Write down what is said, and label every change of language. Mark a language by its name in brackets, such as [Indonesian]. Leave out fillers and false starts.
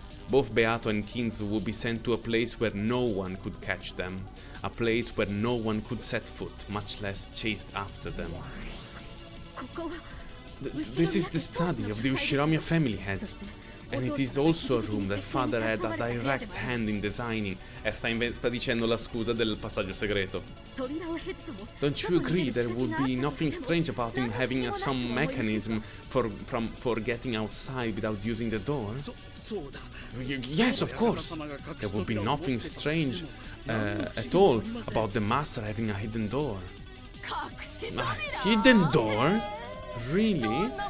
[English] Both Beato and Kinzo would be sent to a place where no one could catch them, a place where no one could set foot, much less chase after them. This is the study of the Ushiromiya family head, and it is also a room that father had a direct hand in designing. [Italian] Sta dicendo la scusa del passaggio segreto. [English] Don't you agree there would be nothing strange about him having some mechanism for getting outside without using the door? Yes, of course. There would be nothing strange at all about the master having a hidden door. A hidden door? Really?